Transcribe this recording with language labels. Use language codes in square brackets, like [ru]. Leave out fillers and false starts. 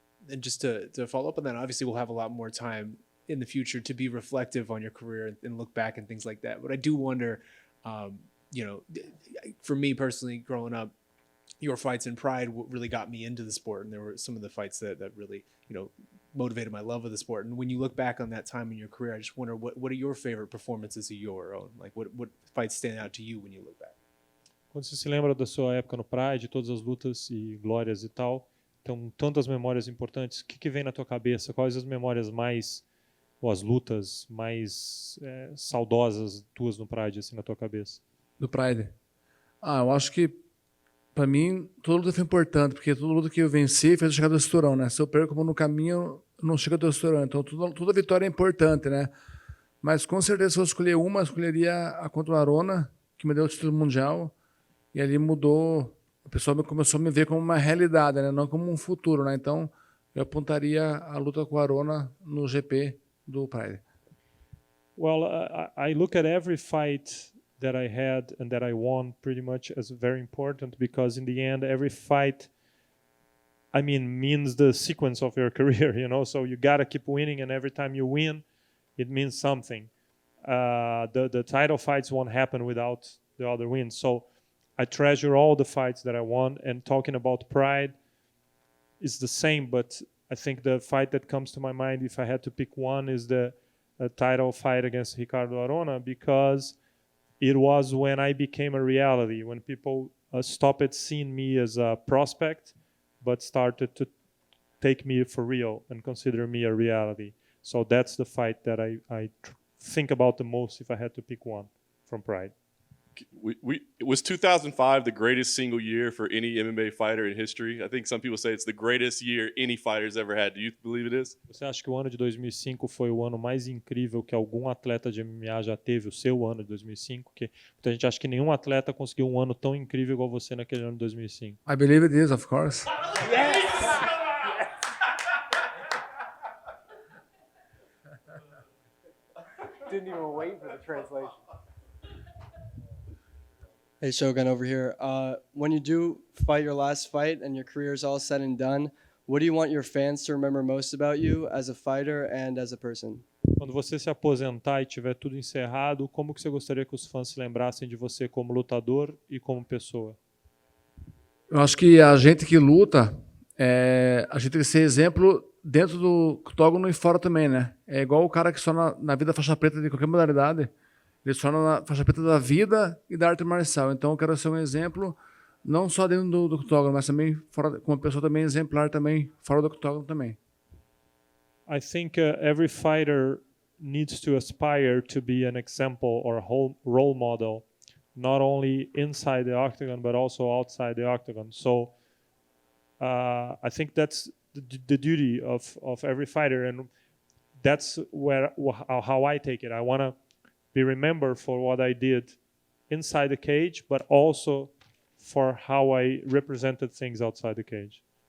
[en] And just to follow up on that, obviously we'll have a lot more time in the future to be reflective on your career and look back and things like that. But I do wonder, for me personally, growing up, your fights in Pride really got me into the sport, and there were some of the fights that really, motivated my love of the sport. And when you look back on that time in your career, I just wonder what are your favorite performances of your own? Like what fights stand out to you when you look back? [pt] Quando você se lembra da sua época no Pride, todas as lutas e glórias e tal, então tantas memórias importantes, o que vem na tua cabeça? Quais as memórias ou as lutas mais saudosas tuas no Pride, assim, na tua cabeça? Do Pride? Eu acho que para mim, toda luta foi importante, porque toda luta que eu venci fez eu chegar do cinturão, né? Se eu perco no caminho, não chega a testosterona. Então, toda vitória é importante, né? Mas, com certeza, se eu escolher uma, eu escolheria a contra o Arona, que me deu o título mundial. E ali mudou, o pessoal começou a me ver como uma realidade, né? Não como um futuro, né? Então, eu apontaria a luta com o Arona no GP do Pride. [en] Well, I look at every fight that I had and that I won pretty much as very important, because in the end, every fight, I mean, means the sequence of your career, you know? So you got to keep winning, and every time you win, it means something. The title fights won't happen without the other wins. So I treasure all the fights that I won, and talking about pride is the same, but I think the fight that comes to my mind, if I had to pick one, is the title fight against Ricardo Arona, because it was when I became a reality, when people stopped seeing me as a prospect, but started to take me for real and consider me a reality. So that's the fight that I think about the most if I had to pick one from Pride. Was 2005 the greatest single year for any MMA fighter in history? I think some people say it's the greatest year any fighter's ever had. Do you believe it is? [pt] Você acha que o ano de 2005 foi o ano mais incrível que algum atleta de MMA já teve, o seu ano de 2005? Que muita gente acha que nenhum atleta conseguiu um ano tão incrível igual você naquele ano de 2005. [en] I believe it is, of course. Didn't even wait for the translation. Hey, Shogun over here. When you do fight your last fight and your career is all said and done, what do you want your fans to remember most about you as a fighter and as a person? [pt] Quando você se aposentar e tiver tudo encerrado, como que você gostaria que os fãs se lembrassem de você como lutador e como pessoa? Eu acho que a gente que luta, a gente tem que ser exemplo dentro do octógono e fora também, né? É igual o cara que só na vida faixa preta de qualquer modalidade, ele só na faixa preta da vida e da arte marcial. Então eu quero ser um exemplo, não só dentro do octógono, mas também fora, como uma pessoa também exemplar também fora do octógono também. [en] I think every fighter needs to aspire to be an example or a role model, not only inside the octagon but also outside the octagon. So I think that's the duty of every fighter, and that's how I take it. I want to be remembered for what I did inside the cage, but also for how I represented things outside the cage.